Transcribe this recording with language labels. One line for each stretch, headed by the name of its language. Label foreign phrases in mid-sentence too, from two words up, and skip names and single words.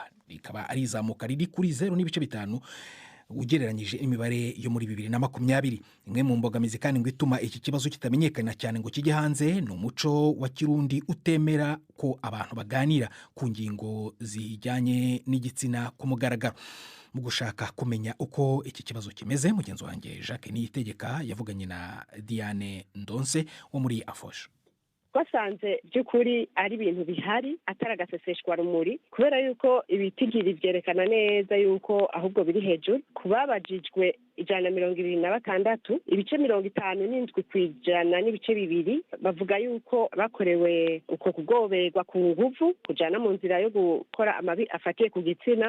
Kinyarwanda: Rikaba ari izamuka riri kuri 0.5 ugereranyije imibare yo muri 2020. Imwe mu mbogamizi kandi ngo ituma iki kibazo kitamenyekana cyane ngo kijye hanze ni umuco wa Kirundi utemera ko abantu baganira ku ngingo zijyanye n'igitsina ku mugaragaro. Mu gushaka kumenya uko iki kibazo kimeze, mugenzi wanjye Jacques Niyitegeka yavuganye na Diane Ndonse wo muri Afosha.
Rundi: Twasanze by'ukuri ari ibintu bihari ataragaseseshwa rumuri kubera yuko ibitigiri byerekana neza yuko ahubwo biri hejuru. Kubabajijwe 126 ibice 57 kwijana n'ibice 2 bavuga yuko bakorewe uko kugoberwa ku nguvu kujana mu nzira yo gukora amabi afatiye ku gitsina.